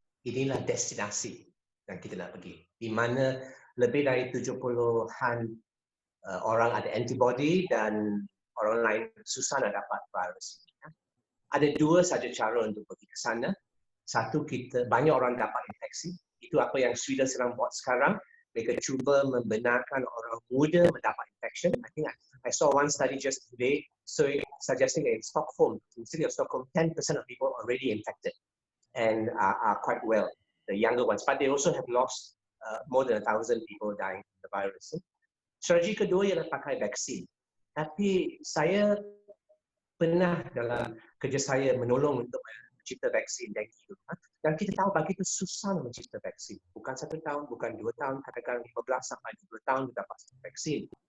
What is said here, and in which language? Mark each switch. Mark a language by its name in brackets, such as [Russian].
[Malay] Inilah destinasi yang kita nak pergi. Di mana lebih dari 70-an orang ada antibody dan orang lain susah nak dapat virus ini. Ada dua saja cara untuk pergi ke sana. Satu, banyak orang dapat infeksi. Itu apa yang Sweden sedang buat sekarang. Mereka cuba membenarkan orang muda mendapat infection. [English] I think I saw one study just today, so suggesting that in Stockholm, in the city of Stockholm, 10% of people are already infected and are quite well, the younger ones. But they also have lost more than 1,000 people dying from the virus. [Malay] Strategi kedua ialah pakai vaksin. Tapi saya pernah dalam kerja saya menolong untuk mencipta vaksin dengue. Dan kita tahu begitu susah mencipta vaksin. Bukan 1 tahun, bukan 2 tahun, kadang-kadang 15 sampai 20 tahun kita dapat vaksin.